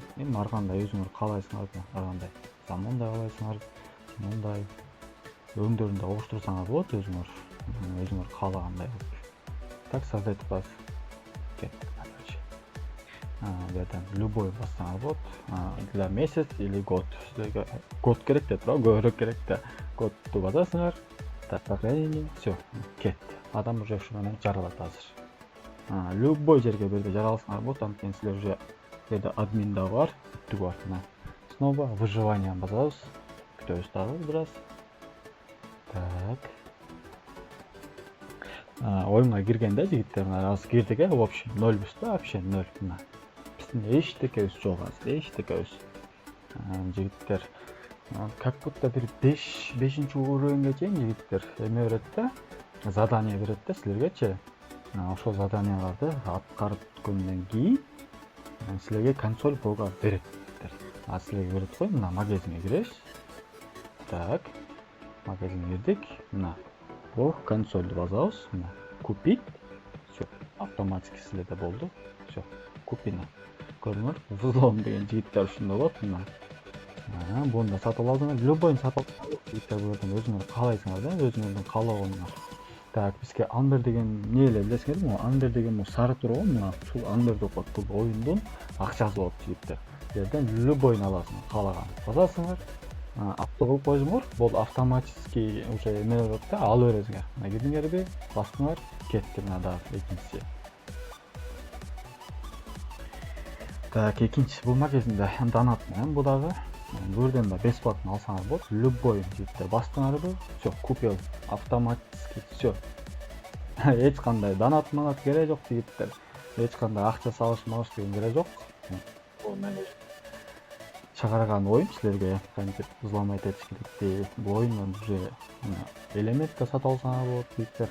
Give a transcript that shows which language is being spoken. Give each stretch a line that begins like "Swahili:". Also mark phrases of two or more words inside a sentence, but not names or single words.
Kyrgyz: Эми ар кандай өзүңөр каалайсыңар, ар кандай. Мындай каалайсыңар, мындай өңдөрүндө оңуштурсаңар болот өзүңөр каалагандай.
Russian: Так, создать класс.
Kyrgyz: Берден любой бассаңар болот.
Russian: Для месяц или год.
Kyrgyz: Силерге год керек деп тура, көбүрөөк керек да. Годду басасыңар.
Russian: Так, сохранение, всё,
Kyrgyz: кетти. Адам уже ушу менен жаралат азыр. Любой жерге берде жаралсаңар болот, анткени силер уже жерде админ да бар, бүттү бар.
Russian: Снова выживание басабыз.
Kyrgyz: Күтөбүз дагы бир аз. Так. Оюнга киргенде жигиттер, азыр кирдик,
Russian: в общем, 0 да, вообще 0.
Kyrgyz: Биздин эчтекебиз жок азыр, эчтекебиз. Жигиттер,
Russian: как будто
Kyrgyz: бир 5-5 уровеньге чейин жигиттер эме берет да, задание берет да силергечи. Ошол заданияларды аткарып өткөндөн кийин силерге консоль бога берет. Силерге берет кой, мына магазинге киребиз. Так, магазинге кирдик. Мына бу консольду басабыз. Мына
Russian: купить. Всё, автоматически
Kyrgyz: силерде болду.
Russian: Всё, купина.
Kyrgyz: Көрүңөр, взлом деген жигиттер ушунда болот. Мына буну да сатып алдыңар. Любойун сатып жигиттер, буерден өзүңөр каалайсыңар да, өзүңөрдүн каалоону. Так, бизге Under деген не эле билесиңерби? Under деген бул сары тур го, мына ушул Under деп коет. Бул оюндун акчасы болот жигиттер. Жерден любойун аласың, каалаган. Басасыңар, апты кылып койсоңор, бул
Russian: автоматически уже
Kyrgyz: эме болот да, ала бересиңер. Мына кирдиңерби, бастыңар, кетти мына дагы экинчиси. Так, экинчи бул магазинде донат менен бу дагы. Бул жерден да бесплатно алсаңар болот. Любой жигиттер бастыңарбы,
Russian: всё, купил автоматически, всё.
Kyrgyz: Эч кандай донат керек жок жигиттер. Эч кандай акча салыш деген керек жок. Бул менен чыгарган оюн силерге кантип взломать этиш керекти. Бул оюндун уже элемент да сатып алсаңар болот жигиттер.